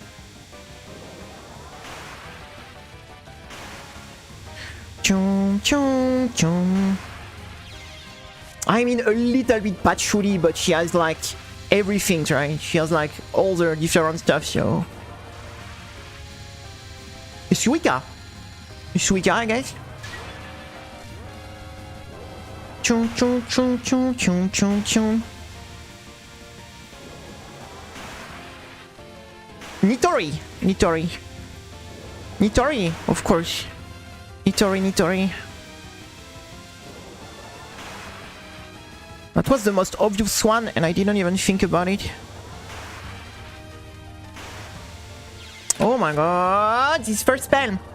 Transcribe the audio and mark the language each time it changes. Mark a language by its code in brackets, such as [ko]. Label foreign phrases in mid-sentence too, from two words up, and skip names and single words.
[en] Chum, chum, chum. I mean, a little bit patchouli, but she has like everything, right? She has like all the different stuff, so. Suika, I guess. Chum, chum, chum, chum, chum, chum, chum. Nitori, of course. Nitori. That was the most obvious one, and I didn't even think about it. Oh my god, this first spell.